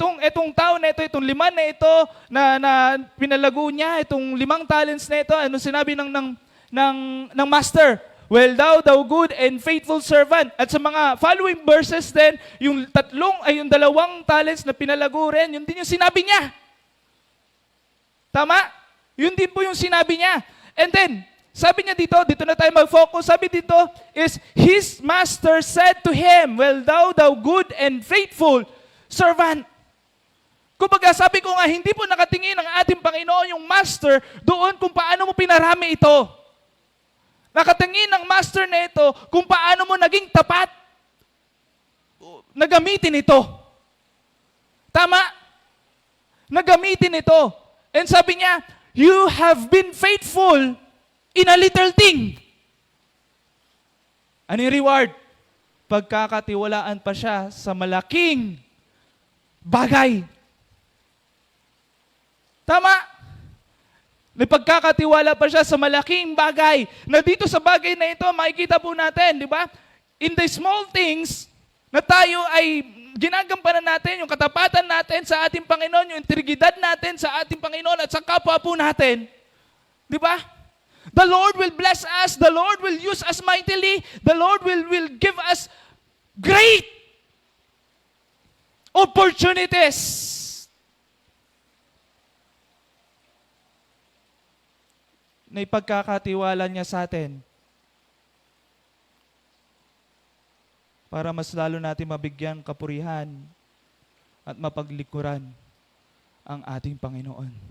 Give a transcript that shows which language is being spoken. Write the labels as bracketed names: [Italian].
[Filipino] Itong tao na ito, itong 5 na ito, na pinalago niya, itong 5 talents na ito, ano sinabi ng master? [English] "Well thou good and faithful servant." [Filipino] At sa mga following verses din, yung 2 talents na pinalago rin, yun din yung sinabi niya. Tama? Yun din po yung sinabi niya. [English] And then, [Filipino] sabi niya dito na tayo mag-focus, sabi dito is, [English] his master said to him, "Well thou good and faithful servant." [Filipino] Kumbaga, sabi ko nga, hindi po nakatingin ang ating Panginoon yung master doon kung paano mo pinarami ito. Nakatingin ang master na ito kung paano mo naging tapat na gamitin ito. Tama? Nagamitin ito. [English] And sabi niya, "You have been faithful in a little thing." [Filipino] Ano yung reward? Pagkakatiwalaan pa siya sa malaking bagay. Tama? May pagkakatiwala pa siya sa malaking bagay. Na dito sa bagay na ito, makikita po natin, di ba? [English] In the small things, [Filipino] na tayo ay ginagampanan natin, yung katapatan natin sa ating Panginoon, yung integridad natin sa ating Panginoon at sa kapwa po natin. Di ba? [English] The Lord will bless us. The Lord will use us mightily. The Lord will give us great opportunities. [Filipino] Na ipagkakatiwala niya sa atin para mas lalo natin mabigyan kapurihan at mapaglikuran ang ating Panginoon.